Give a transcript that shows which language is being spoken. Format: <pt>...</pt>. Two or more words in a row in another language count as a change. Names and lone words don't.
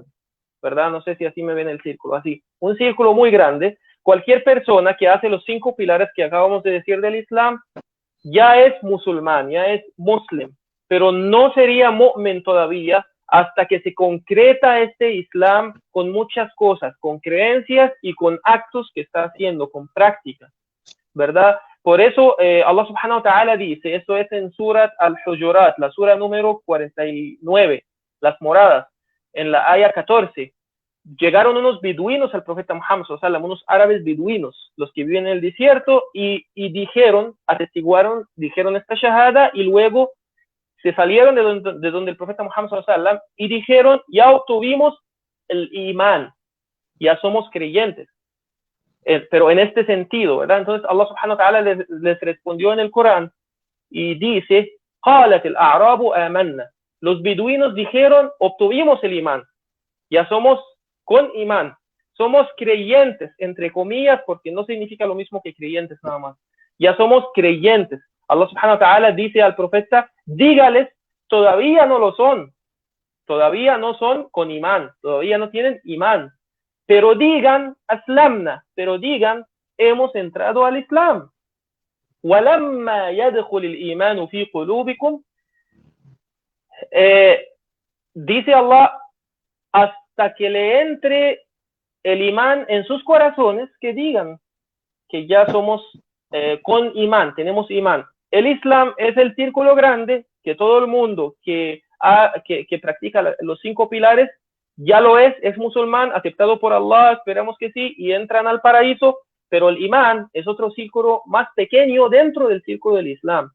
<es>No sé si así me ven el círculo, así, un círculo muy grande, cualquier persona que hace los 5 pilares que acabamos de decir del Islam, ya es musulmán, ya es muslim, pero no sería mu'min todavía hasta que se concreta este Islam con muchas cosas, con creencias y con actos que está haciendo, con prácticas, ¿verdad? Por eso</es> <ar>الله سبحانه وتعالى</ar> <es>dice, esto es en Surat Al-Hujurat, la sura número 49, las moradas, en la aya 14, llegaron unos beduinos al profeta Muhammad, unos árabes beduinos, los que viven en el desierto, y dijeron, atestiguaron, dijeron esta shahada, y luego se salieron de donde el profeta Muhammad y dijeron, ya obtuvimos el imán, ya somos creyentes. Pero en este sentido, ¿verdad? Entonces</es> <ar>الله سبحانه وتعالى</ar> <es>les respondió en el Corán y dice,</es> <ar>قالت الأعراب آمنا.</ar> <es>Los beduinos dijeron, obtuvimos el imán, ya somos con imán, somos creyentes, entre comillas, porque no significa lo mismo que creyentes nada más. Ya somos creyentes.</es> <ar>الله سبحانه وتعالى</ar> <es>dice al profeta, dígales, todavía no lo son, todavía no son con imán, todavía no tienen imán, pero digan, aslamna, pero digan, hemos entrado al Islam.</es> <ar>وَلَمَّا يَدْخُلِ الْإِيمَانُ فِي قُلُوبِكُمْ,</ar> <es>dice Allah, hasta que le entre el imán en sus corazones, que digan que ya somos con imán, tenemos imán. El Islam es el círculo grande que todo el mundo que practica los 5 pilares ya lo es musulmán, aceptado por Allah, esperamos que sí, y entran al paraíso, pero el imán es otro círculo más pequeño dentro del círculo del Islam.</es>